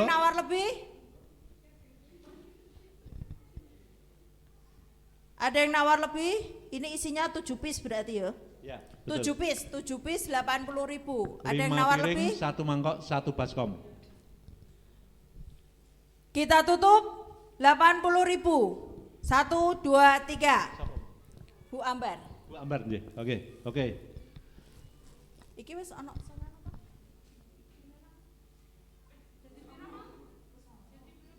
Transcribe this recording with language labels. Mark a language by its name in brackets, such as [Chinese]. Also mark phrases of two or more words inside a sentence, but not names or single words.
[Indonesian] yang nawar lebih? Ada yang nawar lebih? Ini isinya 7 piece berarti ya? Ya, 7 betul. piece 80.000. Ada yang 5 nawar piring, lebih? 1 mangkok, 1 baskom. Kita tutup 80.000. 1, 2, 3. Bu Ambar. Bu Ambar nggih. Oke. [Javanese] Iki wis ana